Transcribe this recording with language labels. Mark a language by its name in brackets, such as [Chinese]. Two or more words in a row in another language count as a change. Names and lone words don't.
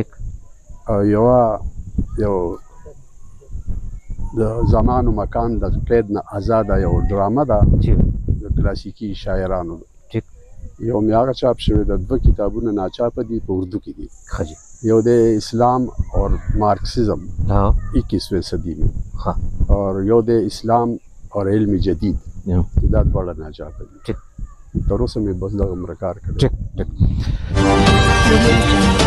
[Pashto] ټیک او یو د زمان و مکان د قید نه آزاده یو ډرامه ده د کلاسیکي شاعرانو ټیک یو مې هغه چاپ شوی د 2 کتابونه ناچاپه دي په اردو کې دي ښه جي یو د اسلام اور مارکسزم 21ویں صدی میں اور یو د اسلام اور علم جدید دا دواړه ناچاپه دي ټیک تر اوسه مې بس دغه مرکار کړی ټیک